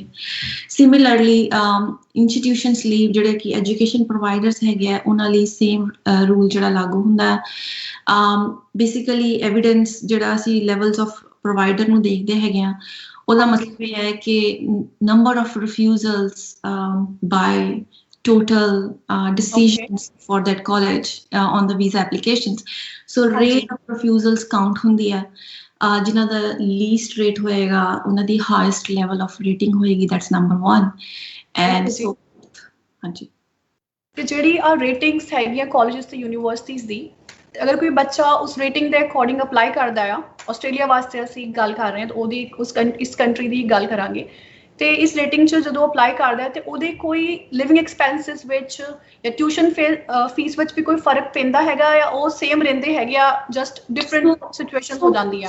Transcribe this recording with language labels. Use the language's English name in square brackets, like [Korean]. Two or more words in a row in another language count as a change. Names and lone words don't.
[English] similarly institutions [Punjabi] ਲਈ ਜਿਹੜੇ ਕਿ [English] education providers [Punjabi] ਹੈਗੇ ਆ ਉਹਨਾਂ ਲਈ [English] same rule [Punjabi] ਜਿਹੜਾ ਲਾਗੂ ਹੁੰਦਾ ਹੈ। [English] basically evidence [Punjabi] ਜਿਹੜਾ ਅਸੀਂ [English] levels of provider [Punjabi] ਨੂੰ ਦੇਖਦੇ ਹੈਗੇ ਆ ਉਹਦਾ ਮਤਲਬ ਇਹ ਹੈ ਕਿ [English] number of refusals by total decisions for that college on the visa applications. So rate of refusals count [Punjabi] ਹੁੰਦੀ ਹੈ, ਜਿਨ੍ਹਾਂ ਦਾ [English] least rate [Punjabi] ਹੋਏਗਾ ਉਨ੍ਹਾਂ ਦੀ [English] highest level of rating होएगी, that's number 1 and so [Punjabi] ਹਾਂ ਜੀ। ਤੇ ਜਿਹੜੀ ਆ ਰੇਟਿੰਗਸ ਹੈਗੀਆਂ ਕਾਲਜਸ ਤੇ ਯੂਨੀਵਰਸਿਟੀਜ਼ ਦੀ ਅਗਰ ਕੋਈ ਬੱਚਾ ਉਸ ਰੇਟਿੰਗ ਦੇ [English] according apply [Punjabi] ਕਰਦਾ ਆ ਆਸਟ੍ਰੇਲੀਆ ਵਾਸਤੇ ਅਸੀਂ ਗੱਲ ਕਰ ਰਹੇ ਹਾਂ ਤਾਂ ਉਹਦੀ ਇਸ ਕੰਟਰੀ ਦੀ ਗੱਲ ਕਰਾਂਗੇ ਤੇ ਇਸ ਰੇਟਿੰਗ 'ਚ ਜਦੋਂ ਅਪਲਾਈ ਕਰਦਾ ਹੈ ਤੇ ਉਹਦੇ ਕੋਈ [English] living expenses [Punjabi] ਵਿੱਚ ਜਾਂ [English] tuition fees [Punjabi] ਵਿੱਚ ਵੀ ਕੋਈ ਫਰਕ ਪੈਂਦਾ ਹੈਗਾ ਜਾਂ ਉਹ ਸੇਮ ਰਹਿੰਦੇ ਹੈਗੇ ਆ [English] just different situations [Punjabi] ਹੋ ਜਾਂਦੀਆਂ?